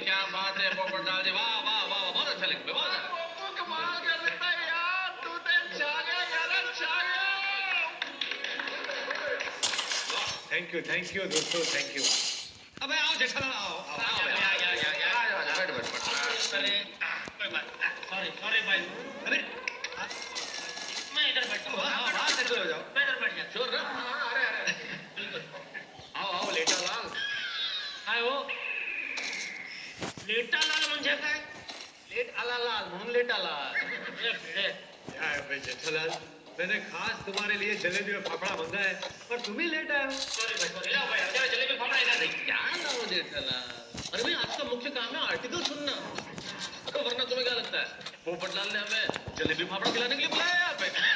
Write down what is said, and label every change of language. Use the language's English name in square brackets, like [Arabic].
[Hindi] क्या बात है पोपटलाल जी, वाह वाह वाह, बहुत अच्छा लिख पे, बहुत कमाल कर लेता है यार, तू तो जागे यार, जागे। थैंक यू दोस्तों, थैंक यू। अबे आओ जेठालाल, आओ आओ आओ, बैठ बैठ। अरे कोई बात, सॉरी भाई, अरे मैं इधर बैठता हूँ। हाँ बात है, हो जाओ, मैं इधर बैठ जा, जोर ना। अरे बिल्कुल, आओ लेटालाल। [Marathi] काय हो लेटालाल म्हणजे काय? लेट आला लाल म्हणून लेटालाल। [Hindi] यार भाई जेठालाल, मैंने खास तुम्हारे लिए जलेबी और फाफड़ा मंगाया है, पर तुम ही लेट आए हो। सॉरी भाई, जाओ भाई, जरा जलेबी फाफड़ा इधर नहीं। क्या नाम जेठालाल? अरे भाई आज का मुख्य काम है आर्टिकल सुनना, तो वरना तुम्हें क्या लगता है पोपटलाल ने हमें जलेबी फाफड़ा खिलाने के लिए बुलाया यहाँ पे?